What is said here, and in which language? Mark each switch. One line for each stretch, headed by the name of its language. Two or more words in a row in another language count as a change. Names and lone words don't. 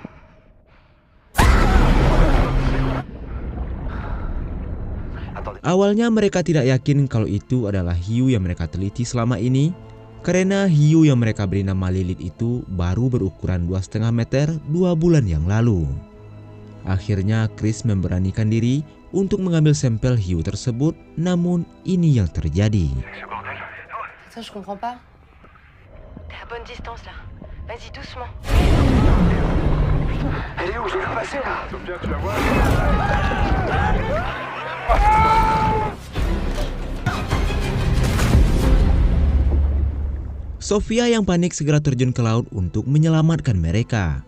Indonesian: Awalnya mereka tidak yakin kalau itu adalah hiu yang mereka teliti selama ini, karena hiu yang mereka beri nama Lilith itu baru berukuran 2,5 meter 2 bulan yang lalu. Akhirnya Chris memberanikan diri untuk mengambil sampel hiu tersebut, namun ini yang terjadi.
French: Ça, je comprends pas. T'es à bonne distance là. Vas-y doucement. Elle est où? Je vais la passer là. Bien, tu vas voir.
Indonesian: Sofia yang panik segera terjun ke laut untuk menyelamatkan mereka.